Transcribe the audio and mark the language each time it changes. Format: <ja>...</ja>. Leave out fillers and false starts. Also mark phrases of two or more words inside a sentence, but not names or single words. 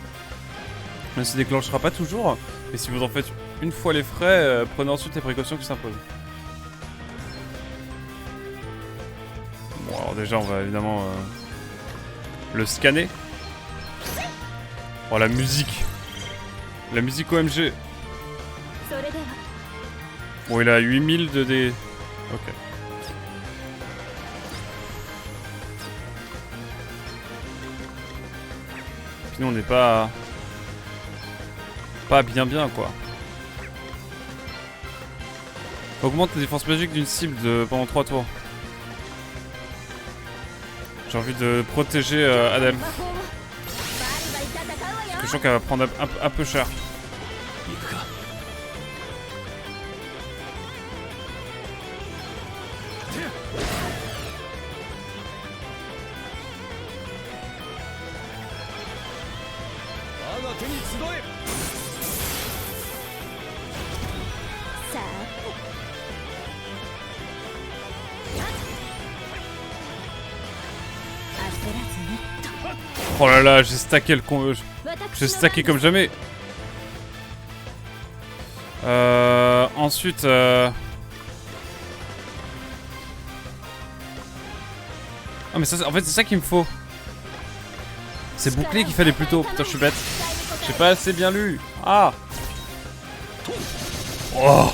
<fr>Ne se déclenchera pas toujours, mais si vous en faites une fois les frais, prenez ensuite les précautions qui s'imposent. Bon, alors déjà, on va évidemment le scanner. Oh, la musique. La musique OMG.</fr> <ja>それでは</ja> <fr>Bon, il a 8000 de dés. Ok. Puis nous, on n'est pas... Pas bien quoi. Augmente la défense magique d'une cible pendant 3 tours. J'ai envie de protéger Adèle.</fr> <ja>魔法をバリバリ戦うわよ。</ja> <fr>Parce que je sens qu'elle va prendre un peu cher.</fr> <ja>行くか。我が手に集え。さあ、 焦らずに</ja> <fr>Oh là là, j'ai stacké le con...</fr> <ja>私</ja> <fr>J'ai</fr> <ja>の</ja> <fr>stacké</fr> <ja>番</ja> <fr>comme jamais. Ensuite... Ah mais ça, en fait c'est ça qu'il me faut. C'est bouclier qu'il fallait plus tôt. Putain, je suis bête. J'ai pas assez bien lu. Ah. Oh.</fr>